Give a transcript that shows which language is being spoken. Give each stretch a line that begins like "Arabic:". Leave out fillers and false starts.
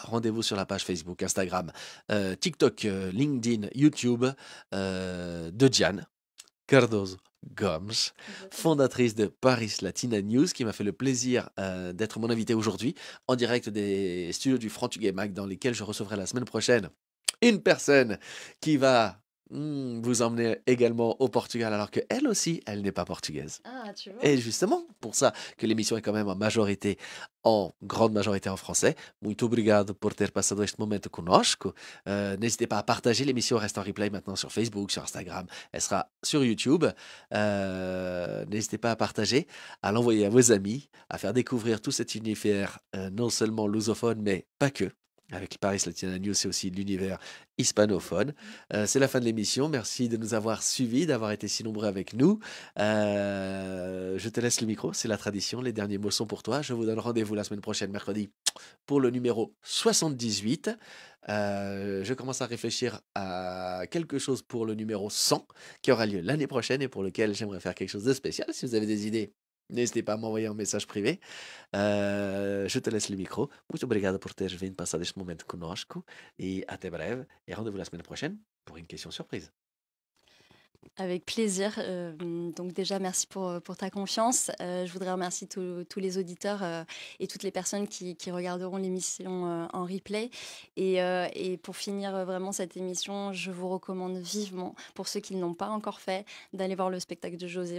French: Rendez-vous sur la page Facebook, Instagram, TikTok, LinkedIn, YouTube de Diane Cardozo Gomes, fondatrice de Paris Latina News, qui m'a fait le plaisir d'être mon invité aujourd'hui en direct des studios du Franc-Tugay Mag, dans lesquels je recevrai la semaine prochaine une personne qui va vous emmener également au Portugal, alors qu'elle aussi, elle n'est pas portugaise. Ah, tu vois. Et justement, pour ça que l'émission est quand même en grande majorité en français.
Portuguese: Muito obrigado por ter passado este momento conosco.
French: N'hésitez pas à partager, l'émission reste en replay maintenant sur Facebook, sur Instagram, elle sera sur YouTube. N'hésitez pas à partager, à l'envoyer à vos amis, à faire découvrir tout cet univers, non seulement lusophone, mais pas que. Avec Paris Latina News, c'est aussi l'univers hispanophone. C'est la fin de l'émission. Merci de nous avoir suivis, d'avoir été si nombreux avec nous. Je te laisse le micro, c'est la tradition. Les derniers mots sont pour toi. Je vous donne rendez-vous la semaine prochaine, mercredi, pour le numéro 78. Je commence à réfléchir à quelque chose pour le numéro 100, qui aura lieu l'année prochaine et pour lequel j'aimerais faire quelque chose de spécial. Si vous avez des idées, n'hésitez pas à m'envoyer un message privé. Je te laisse le micro.
Portuguese: Muito obrigado por teres vindo passar este momento conosco e até breve.
French: Et rendez-vous la semaine prochaine pour une question surprise. Avec plaisir. Donc déjà, merci pour ta confiance. Je voudrais remercier tous les auditeurs et toutes les personnes qui regarderont l'émission en replay. Et pour finir vraiment cette émission, je vous recommande vivement, pour ceux qui ne l'ont pas encore fait, d'aller voir le spectacle de José.